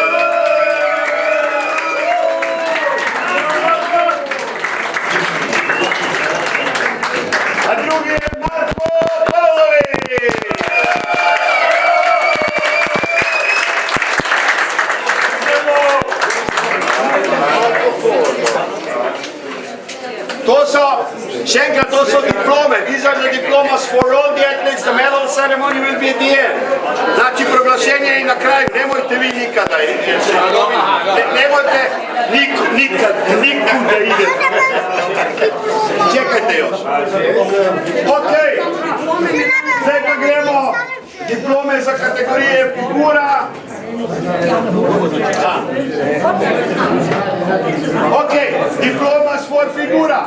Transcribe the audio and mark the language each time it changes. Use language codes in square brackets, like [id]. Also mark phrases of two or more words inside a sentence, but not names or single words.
[hr] A drugi je Marko Pavlović. [sl] Še enkrat, to so diplome. [en] These are the diplomas for all the athletes. The medal ceremony will be at the end. [hr] Znači, proglašenje je na kraju. Nemojte vi nikada. Nemojte nikuda idete. Čekajte još. Ok. [sl] Zdaj pa gremo diplome za kategorije figura. [en] Ok, diplomas for figura.